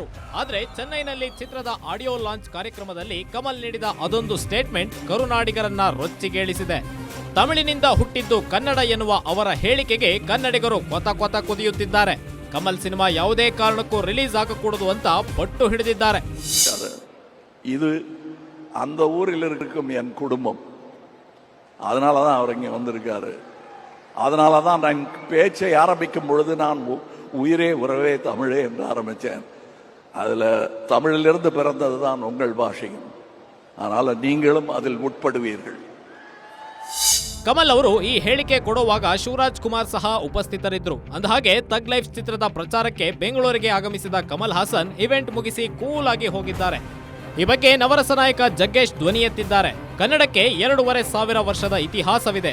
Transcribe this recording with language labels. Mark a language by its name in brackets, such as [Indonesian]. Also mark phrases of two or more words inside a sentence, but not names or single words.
[Kannada] ಆದ್ರೆ ಚೆನ್ನೈನಲ್ಲಿ ಚಿತ್ರದ [English] audio launch [Kannada] ಕಾರ್ಯಕ್ರಮದಲ್ಲಿ ಕಮಲ್ ನೀಡಿದ ಅದೊಂದು ಸ್ಟೇಟ್ಮೆಂಟ್ ಕರುನಾಡಿಗರನ್ನ ರೊಚ್ಚಿಗೇಳಿಸಿದೆ. ತಮಿಳಿನಿಂದ ಹುಟ್ಟಿದ್ದು ಕನ್ನಡ ಎನ್ನುವ ಅವರ ಹೇಳಿಕೆಗೆ ಕನ್ನಡಿಗರು ಕೊತ ಕುದಿಯುತ್ತಿದ್ದಾರೆ. ಕಮಲ್ ಸಿನಿಮಾ ಯಾವುದೇ ಕಾರಣಕ್ಕೂ ರಿಲೀಸ್ ಆಗಕೂಡದು ಅಂತ ಪಟ್ಟು ಹಿಡಿದಿದ್ದಾರೆ. [Tamil] இது அந்த ஊரில் இருக்கும் என் குடும்பம், அதனால தான் அவர் இங்கே வந்திருக்காரு. அதனால தான் நான் பேச்சை ஆரம்பிக்கும் பொழுது நான் உயிரே உறவே தமிழே என்று ஆரம்பித்தேன். அதில் தமிழிலிருந்து பிறந்தது தான் உங்கள் பாஷையும். அதனால் நீங்களும் அதில் உட்படுவீர்கள். [Kannada] ಕಮಲ್ ಅವರು ಈ ಹೇಳಿಕೆ ಕೊಡುವಾಗ ಶಿವರಾಜ್ ಕುಮಾರ್ ಸಹ ಉಪಸ್ಥಿತರಿದ್ದರು. ಅಂದಹಾಗೆ ಥಗ್ ಲೈಫ್ ಚಿತ್ರದ ಪ್ರಚಾರಕ್ಕೆ ಬೆಂಗಳೂರಿಗೆ ಆಗಮಿಸಿದ ಕಮಲ್ ಹಾಸನ್ ಇವೆಂಟ್ ಮುಗಿಸಿ ಕೂಲ್ ಆಗಿ ಹೋಗಿದ್ದಾರೆ. ಈ ಬಗ್ಗೆ ನವರಸ ನಾಯಕ ಜಗ್ಗೇಶ್ ಧ್ವನಿ ಎತ್ತಿದ್ದಾರೆ. ಕನ್ನಡಕ್ಕೆ 2,500 ವರ್ಷದ ಇತಿಹಾಸವಿದೆ.